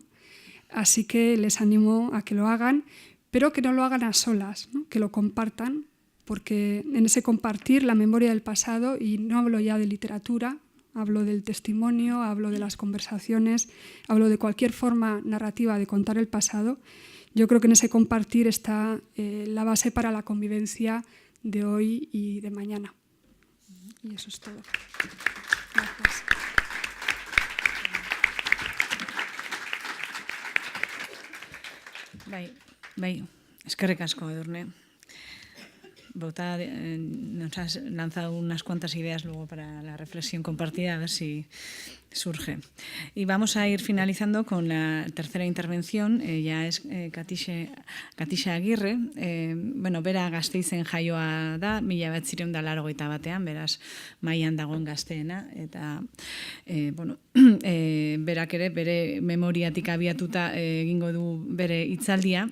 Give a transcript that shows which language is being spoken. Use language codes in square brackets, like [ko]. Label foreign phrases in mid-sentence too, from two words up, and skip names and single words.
[es] Así que les animo a que lo hagan, pero que no lo hagan a solas, ¿no?, que lo compartan, porque en ese compartir la memoria del pasado, y no hablo ya de literatura, hablo del testimonio, hablo de las conversaciones, hablo de cualquier forma narrativa de contar el pasado, yo creo que en ese compartir está la base para la convivencia de hoy y de mañana. Y eso es todo. Gracias. [eu] Bai, eskerrik asko, Edurne. [es] Nos has lanzado unas cuantas ideas luego para la reflexión compartida, a ver si surge. Y vamos a ir finalizando con la tercera intervención, ya es Katixa Agirre. [eu] Bera Gasteizen jaioa da, 1981 beraz mailan dagoen gazteena, eta berak ere bere memoriatik abiatuta egingo du bere hitzaldia.